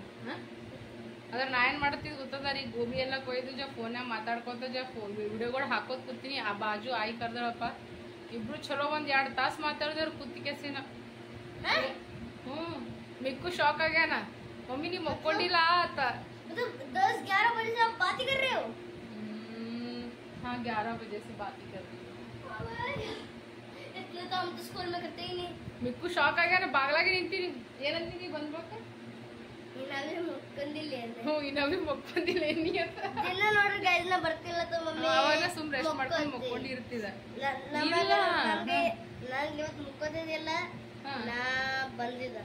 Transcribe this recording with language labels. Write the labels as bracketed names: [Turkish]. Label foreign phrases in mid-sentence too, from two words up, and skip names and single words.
[Kannada] ಅದ್ರ ನಾ ಏನು ಮಾಡ್ತಿದ್ದು ಗೊತ್ತದ ರೀ, ಗೋಬಿ ಎಲ್ಲ ಕೊಯ್ದು ಫೋನ್ಯಾಗ ಮಾತಾಡ್ಕೊತ ವಿಡಿಯೋಗಳು ಹಾಕೋದು ಕೂತೀನಿ. ಆ ಬಾಜು ಆಯಿ ಕರ್ದಳಪ್ಪ, ಇಬ್ರು ಚಲೋ ಒಂದು 2 ತಾಸು ಮಾತಾಡಿದವ್ರು ಕೂತಿಕೆಸಿನ. ಮಿಕ್ಕು ಶಾಕ್ ಆಗ್ಯಾನ, ಮಮ್ಮಿ ನೀವು ಮಕ್ಕೊಂಡಿಲ್ಲ ಆತ. [Hindi] 10-11 बजे से आप बात ही कर रहे हो? हाँ 11 बजे से बात ही कर रही हूँ. इसलिए तो हम तो स्कूल में करते ही नहीं. [Kannada] ಮಿಕ್ಕು ಶಾಕ್ ಆಗ್ಯಾನ, ಬಾಗ್ಲಾಗೆ ನಿಂತೀನಿ. ಏನಂತೀನಿ ಬಂದ್ಬೇಕ? ಇನ್ನವೇ ಮುಕ್ಕೊಂಡಿಲ್ಲ ಅಂದ್ರೆ. ಇನ್ನವೇ ಮಕ್ಕೊಂಡಿಲ್ಲ ಎನ್ನಿ ಅಂತ. ದಿನ ನೋಡ್ರಿ ಗೈಸ್ ನಾ ಬರ್ತಿಲ್ಲ ತೋ ಮಮ್ಮಿ. ಅವನ ಸುಮ್ ರೆಸ್ಟ್ ಮಾಡ್ಕೊಂಡು ಮಕ್ಕೊಂಡಿರ್ತಿದ. ನಾನು ಇವತ್ತು ಮುಕ್ಕೋದಿಲ್ಲ, ನಾ ಬಂದಿದ್ದ.